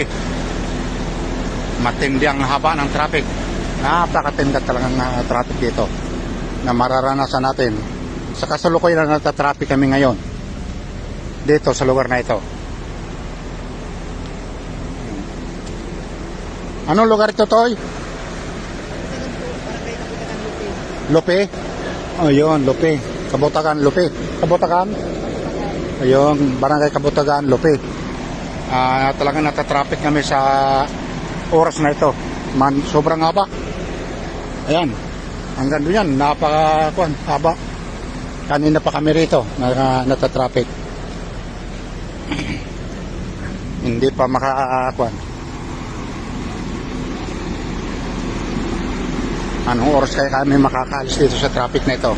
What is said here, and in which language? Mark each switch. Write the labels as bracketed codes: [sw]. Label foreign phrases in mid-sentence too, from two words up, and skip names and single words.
[tl] Matindi ang haba ng traffic. Napakatinda talagang traffic dito na mararanasan natin. Sa kasalukuyan na natatraffic kami ngayon dito sa lugar na ito. Anong lugar ito, Toy? Lupi? Ayun, Lupi. Kabutagan, Lupi. Kabutagan? Ayun, Barangay Kabutagan, Lupi. Talagang natatraffic kami sa oras na ito. Sobrang haba. Ayan. Hanggang doon yan. Haba. Kanina pa kami rito. Natatraffic. Hindi pa Anong oras kaya kami makakalis dito sa traffic na ito?